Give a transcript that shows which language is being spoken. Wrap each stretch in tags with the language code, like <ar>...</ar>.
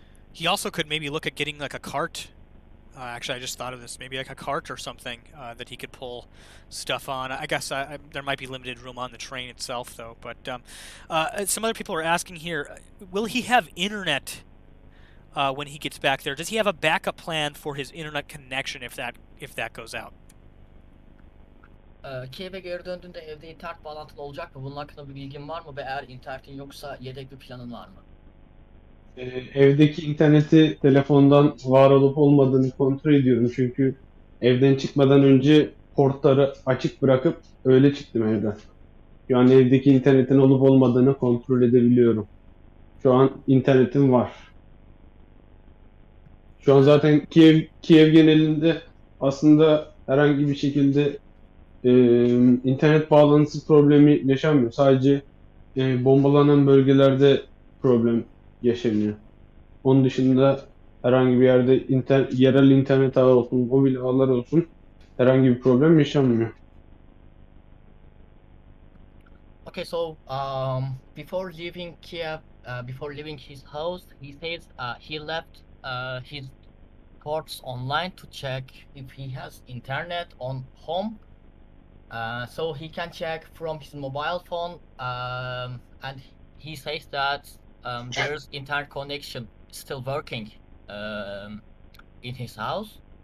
<en>He also could maybe look at getting like a cart. Actually, I just thought of this. Maybe like a cart or something that he could pull stuff on. I guess there might be limited room on the train itself, though. But some other people are asking here: will he have internet when he gets back there? Does he have a backup plan for his internet connection if that goes out?</en> <tr>Kiev'e geri döndüğünde evde internet bağlantılı olacak mı? Bunun hakkında bir bilgin var mı? Ve eğer internetin yoksa yedek bir planın var mı? Evdeki interneti telefondan var olup olmadığını kontrol ediyorum. Çünkü evden çıkmadan önce portları açık bırakıp öyle çıktım evden. Şu an evdeki internetin olup olmadığını kontrol edebiliyorum. Şu an internetim var. Şu an zaten Kiev genelinde aslında herhangi bir şekilde internet bağlantısı problemi yaşanmıyor. Sadece bombalanan bölgelerde problem yaşanıyor. Onun dışında herhangi bir yerde yerel internet ağı olsun, mobil ağlar olsun herhangi bir problem yaşanmıyor.</tr> <en>Okay, so before leaving Kiev, before leaving his house, he says he left his ports online to check if he has internet on home. So he can check from his mobile phone, and he says that there's internet connection still working in his house.</en>